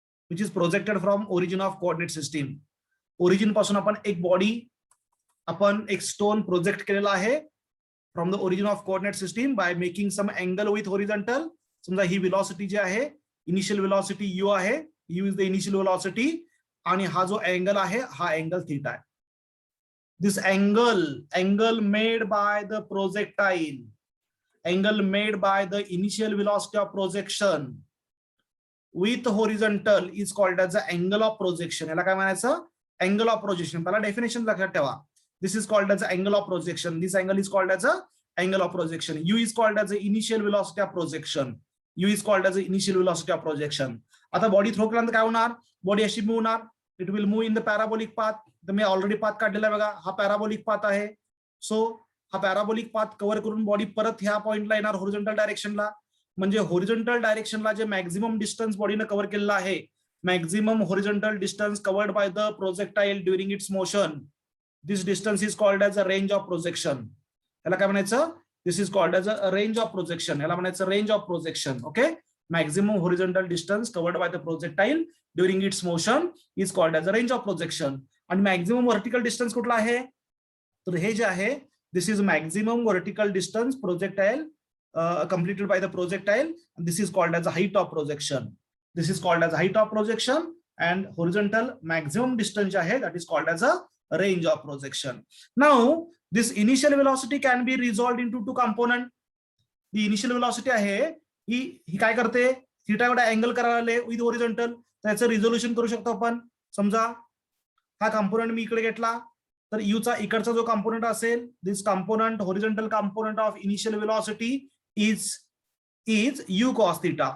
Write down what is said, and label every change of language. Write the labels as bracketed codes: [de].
[en] Which is projected from origin of coordinate system. [mr] Origin पासून आपण एक बॉडी, आपण एक स्टोन प्रोजेक्ट केलेला आहे [en] From the origin of coordinate system by making some angle with horizontal. [mr] समजा ही वेलॉसिटी जी आहे, इनिशियल वेलॉसिटी यू आहे, [en] u is the initial velocity, [mr] आणि हा जो अँगल आहे हा अँगल थीटा आहे. [en] This angle made by the projectile, angle made by the initial velocity of projection with horizontal is called as the angle of projection. [mr] याला काय म्हणायचं? Angle of projection. पहिला डेफिनेशन लक्षात ठेवा. [en] This is called as the angle of projection. This angle is called as a angle of projection. U is called as the initial velocity of projection. U is called as the initial velocity of projection. [mr] आता body throw केल्यानंतर काय होणार? Body अशी move होणार. [en] It will move in the parabolic path. [mr] तर मी already path काढलेला आहे बघा, हा पॅराबोलिक पाथ आहे. सो हा पॅराबोलिक पाथ कव्हर करून बॉडी परत ह्या पॉइंटला येणार, होरिझॉन्टल डायरेक्शनला. म्हणजे होरिझॉन्टल डायरेक्शनला जे मॅक्झिमम डिस्टन्स बॉडीने कव्हर केलेला आहे, [en] Maximum horizontal distance covered by the projectile during its motion, this distance is called as a range of projection. [mr] याला काय म्हणायचं? [en] This is called as a range of projection. [mr] याला म्हणायचं [en] range of projection. Okay, maximum horizontal distance covered by the projectile during its motion is called as a range of projection. [mr] आणि [en] maximum vertical distance [mr] कुठला आहे? तर हे जे आहे, [en] this is maximum vertical distance projectile completed by the projectile, and this is called as a height of projection. This is called as height of projection, and horizontal maximum distance [mr] जे आहे, [en] that is called as a range of projection. Now this initial velocity can be resolved into two component. The initial velocity [mr] आहे ही काय करते? Theta एवढा angle करायला with horizontal, त्याचं resolution करू शकतो आपण. समजा हा कंपोनंट मी इकडे घेतला, तर यू चा इकडचा जो कंपोनंट असेल, [en] This component horizontal component of initial velocity is u cos theta.